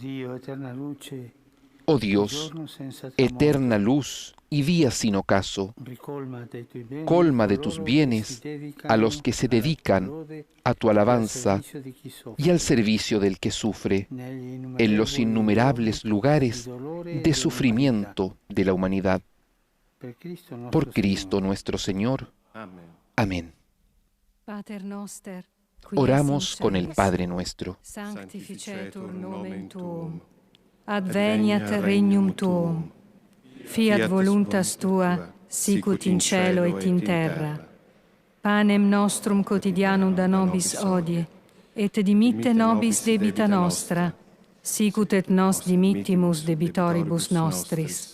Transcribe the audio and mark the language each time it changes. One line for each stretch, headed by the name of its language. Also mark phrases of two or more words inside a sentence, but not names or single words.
Spanish: Oh Dios, eterna luz y día sin ocaso, colma de tus bienes a los que se dedican a tu alabanza y al servicio del que sufre en los innumerables lugares de sufrimiento de la humanidad. Por Cristo nuestro Señor. Amén. Oramos con el Padre nuestro.
Latin: Sanctificetur nomen tuum. Adveniat regnum tuum. Fiat voluntas tua, sicut in cielo et in terra. Panem nostrum quotidianum da nobis hodie, et dimitte nobis debita nostra, sicut et nos dimittimus debitoribus nostris.